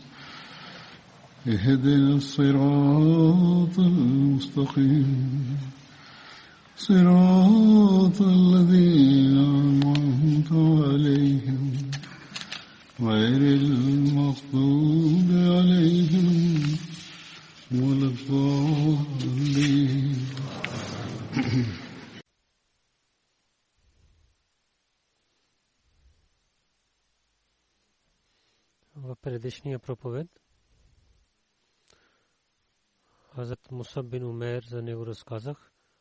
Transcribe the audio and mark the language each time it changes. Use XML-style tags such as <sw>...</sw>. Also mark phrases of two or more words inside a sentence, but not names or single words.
<ar>اهدنا الصراط المستقيم صراط الذين أنعمت عليهم غير المغضوب عليهم ولا الضالين.</ar> <bg>В предишния проповед Хазрат Мусаб бин Умейр за него разказах.</bg>